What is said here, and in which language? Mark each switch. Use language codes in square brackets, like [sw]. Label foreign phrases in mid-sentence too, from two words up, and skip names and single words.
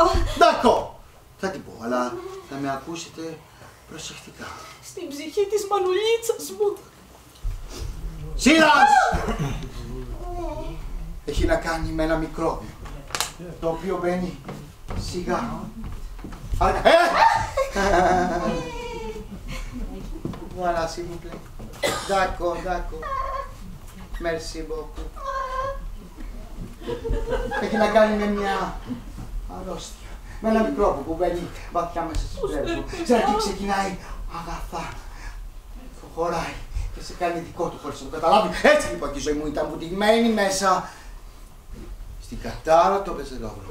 [el] Ντάκο, θα την πω, αλλά να με ακούσετε προσεκτικά. Στην ψυχή της μανουλίτσας μου. Σύρας! Έχει να κάνει με ένα μικρόβιο, το οποίο μπαίνει σιγά. [fr] Voilà, s'il vous plaît. D'accord. Merci beaucoup. [el] Έχει να κάνει με μια αρρώστια. Με ένα μικρόβιο που μπαίνει βαθιά μέσα στις πλώρες μου. Στην αρχή ξεκινάει αγαθά. Προχωράει και σε κάνει δικό του χωρίς να το καταλάβει. Έτσι λοιπόν και η ζωή μου ήταν βουτυγμένη μέσα στην κατάρα το Βεζελόγλου.